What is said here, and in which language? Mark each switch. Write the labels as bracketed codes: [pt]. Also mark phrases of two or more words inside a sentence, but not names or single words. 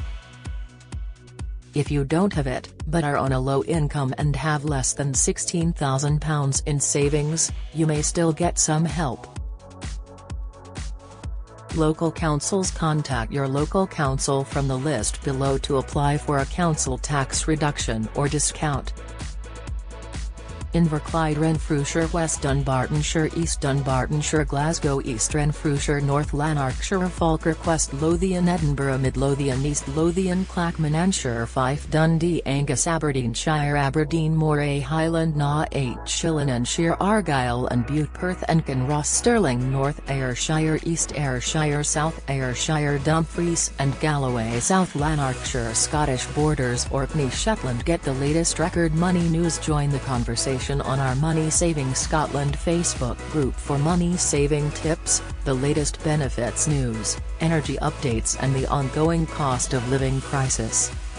[en] If you don't have it, but are on a low income and have less than £16,000 in savings, you may still get some help. Local councils. Contact your local council from the list below to apply for a council tax reduction or discount. Inverclyde, Renfrewshire, West Dunbartonshire, East Dunbartonshire, Glasgow, East Renfrewshire, North Lanarkshire, Falkirk, West Lothian, Edinburgh, Mid Lothian, East Lothian, Clackmannanshire, Fife, Dundee, Angus, Aberdeenshire, Aberdeen, Moray, Highland, Naugh, Shillinanshire, Argyll and Bute, Perth and Kinross, Stirling, North Ayrshire, East Ayrshire, South Ayrshire, Dumfries and Galloway, South Lanarkshire, Scottish Borders, Orkney, Shetland. Get the latest record money news. Join the conversation on our Money Saving Scotland Facebook group for money saving tips, the latest benefits news, energy updates and the ongoing cost of living crisis.